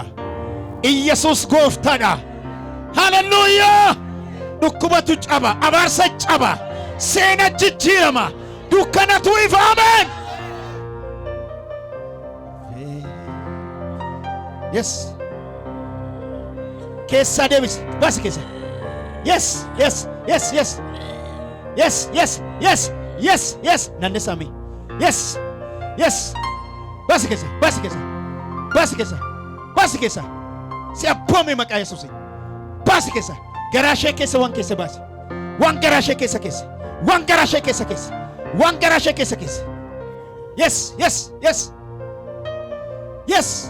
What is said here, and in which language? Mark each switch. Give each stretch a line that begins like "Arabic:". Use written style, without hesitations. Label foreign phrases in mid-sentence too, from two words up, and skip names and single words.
Oromo: Yesuus gooftaadha. Hallelujah. Dhukkubatu caba. Abaarsa caba. Seena jijjiirama. Dukkanatu ifa.
English: Amen. Yes.
Oromo: Keessa deebisi. Baasi keessa.
English: Yes. Yes. Yes. Yes. Yes. Yes. Yes. Yes. Yes. Nandesami. Yes. Yes.
Oromo: Baasi keessa. Baasi keessa. Baasi keessa. Baasi keessa. Si abboome maqaa Yesuusiin. Baasi keessa. Garaa ishee keessa waan keessa baasi. Waan garaa ishee keessa. Waan garaa ishee keessa. Waan garaa ishee keessa.
English: Yes. Yes. Yes. Yes.